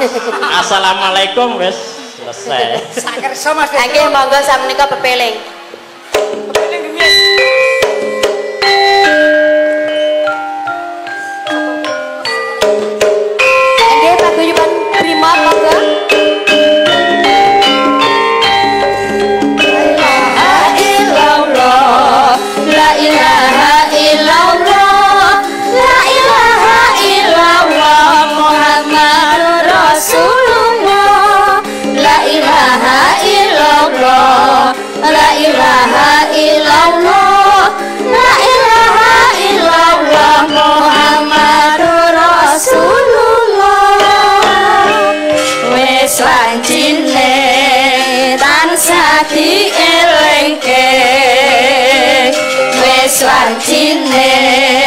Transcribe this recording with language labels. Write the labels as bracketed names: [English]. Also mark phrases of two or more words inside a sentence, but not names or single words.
[Javanese] Assalamualaikum wis selesai. Sak kersa Mas Nggih, Pedro. monggo samenika pepeling. Pepeling nggih. Nggih, paguyuban Brimob monggo. [Arabic] لا إله إلا الله، لا إله إلا الله، محمد رسول الله. لا إله إلا الله، لا إله إلا الله، لا إله إلا الله، محمد رسول الله. [Javanese] Wis lancine tansah dielengke, wis lancine